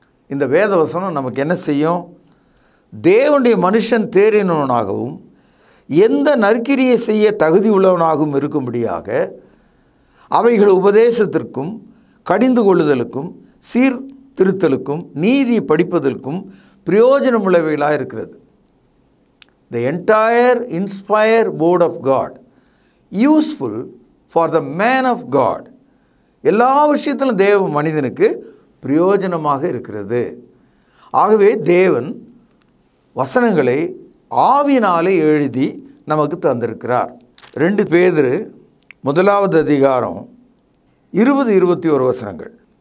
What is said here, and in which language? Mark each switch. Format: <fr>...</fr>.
<ta>இந்த வேத வசனம் நமக்கு என்ன செய்யும்? தேவனுடைய மனுஷன் தேறினவனாகவும் எந்த நற்கிரியை செய்ய தகுதி உள்ளவனாகவும் இருக்கும்படியாக அவைகள் உபதேசத்திற்கும் கடிந்து கொள்ளுதலுக்கும் திருத்தலுக்கும் நீதி படிப்பதற்கும் பிரயோஜனமுள்ளவைகளாக இருக்கிறது.</ta> <en>The entire inspired word of God useful for the man of God.</en> <ta>எல்லா விஷயத்திலும் தேவ மனிதனுக்கு பிரயோஜனமாக இருக்கிறது. ஆகவே தேவன் வசனங்களை ஆவியினாலே எழுதி நமக்கு தந்திருக்கிறார். 2 பேதுரு 1வது அதிகாரம் 20-21 வசனங்கள்.</ta>